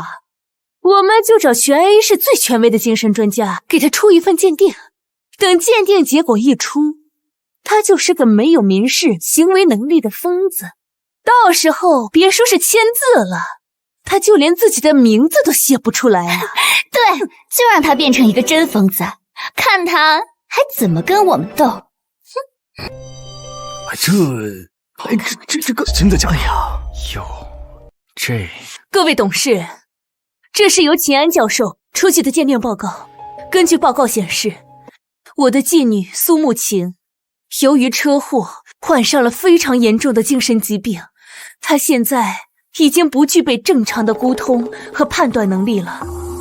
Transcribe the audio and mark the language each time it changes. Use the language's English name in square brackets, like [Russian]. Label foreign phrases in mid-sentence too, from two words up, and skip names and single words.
[Chinese] 我們就找全 A 市最權威的精神專家給她出一份鑑定，等鑑定結果一出，她就是個沒有民事行為能力的瘋子，到時候別說是簽字了，她就連自己的名字都寫不出來啊。對，就讓她變成一個真瘋子，看她還怎麼跟我們鬥。這個真的假的呀？各位董事，這是由秦安教授出具的鑑定報告。根據報告顯示，我的繼女蘇慕晴由於車禍患上了非常嚴重的精神疾病，她現在已經不具備正常的溝通和判斷能力了。